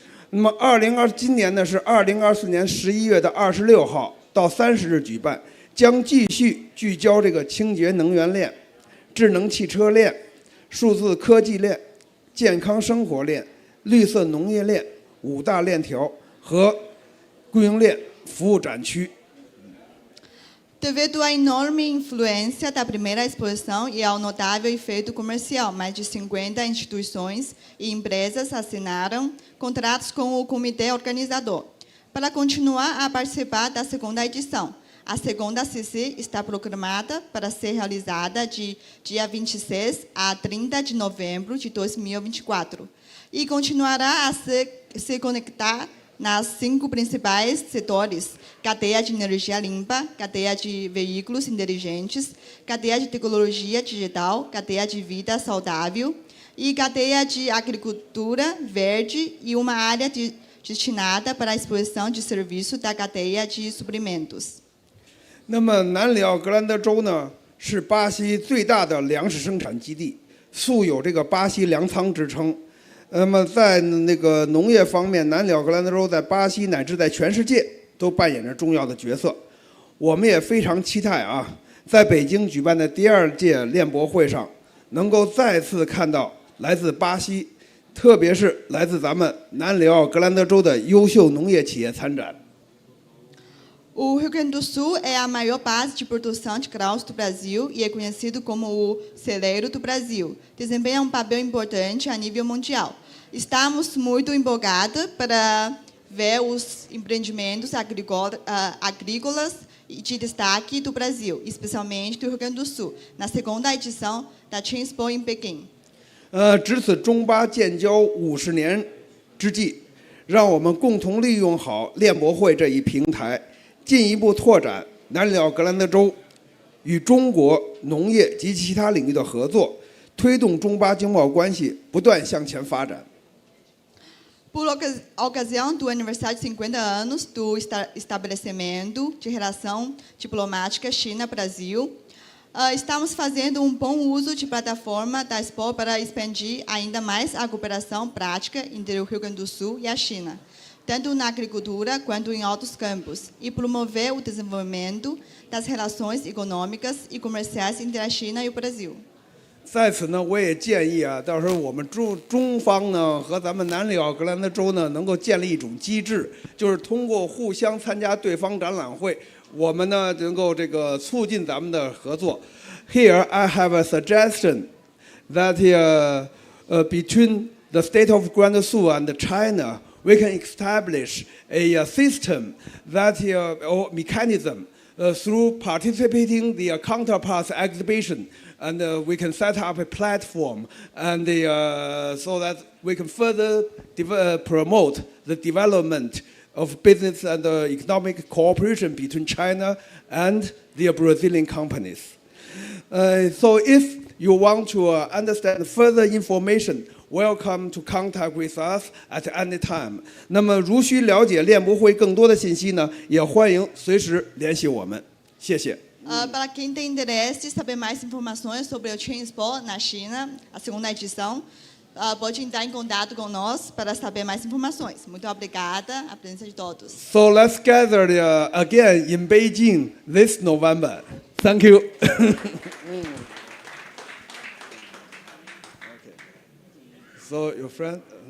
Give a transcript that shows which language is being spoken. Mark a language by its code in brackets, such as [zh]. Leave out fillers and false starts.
[zh] 那么今年呢是2024年11月的26号到30日举办，将继续聚焦这个清洁能源链、智能汽车链、数字科技链、健康生活链、绿色农业链5大链条和供应链服务展区。 [pt] Devido à enorme influência da primeira exposição e ao notável efeito comercial, mais de 50 instituições e empresas assinaram contratos com o comitê organizador para continuar a participar da segunda edição. A segunda CC está programada para ser realizada de dia 26 a 30 de novembro de 2024 e continuará a se conectar nas 5 principais setores: cadeia de energia limpa, cadeia de veículos inteligentes, cadeia de tecnologia digital, cadeia de vida saudável e cadeia de agricultura verde e uma área destinada para a exposição de serviço da cadeia de suprimentos. [zh] 那么南里奥格兰德州呢，是巴西最大的粮食生产基地，素有这个巴西粮仓之称。那么，在那个农业方面，南里奥格兰德州在巴西乃至在全世界都扮演着重要的角色。我们也非常期待在北京举办的第2届链博会上，能够再次看到来自巴西特别是来自咱们南里奥格兰德州的优秀农业企业参展。 [pt] O Rio Grande do Sul é a maior base de produção de grãos do Brasil e é conhecido como o celeiro do Brasil. Desempenha um papel importante a nível mundial. Estamos muito empolgados para ver os empreendimentos agrícolas de destaque do Brasil, especialmente do Rio Grande do Sul, na segunda edição da Expo em Pequim. [zh] 值此中巴建交50年之际，让我们共同利用好链博会这一平台，进一步拓展南里奥格兰德州与中国农业及其他领域的合作，推动中巴经贸关系不断向前发展。 [pt] Por ocasião do aniversário de 50 anos do estabelecimento de relação diplomática China-Brasil, estamos fazendo um bom uso de plataforma da Expo para expandir ainda mais a cooperação prática entre o Rio Grande do Sul e a China, tanto na agricultura quanto em outros campos, e promover o desenvolvimento das relações econômicas e comerciais entre a China e o Brasil. [zh] 在此呢，我也建议啊，到时候我们中方呢和咱们南里奥格兰德州呢，能够建立一种机制，就是通过互相参加对方展览会，我们呢能够这个促进咱们的合作。 [en] Here I have a suggestion that between the state of Guangdong and China, we can establish a system that or mechanism through participating the counterparts exhibition. And we can set up a platform, and so that we can further promote the development of business and economic cooperation between China and the Brazilian companies. So if you want to understand further information, welcome to contact with us at any time. [zh] 那么如需了解链博会更多的信息呢，也欢迎随时联系我们。谢谢。 [pt] Para quem tem interesse em saber mais informações sobre o Expo na China, a segunda edição, pode entrar em contato com nós para saber mais informações. Muito obrigada a presença de todos. [en] So let's gather again in Beijing this November. Thank you. So your friend.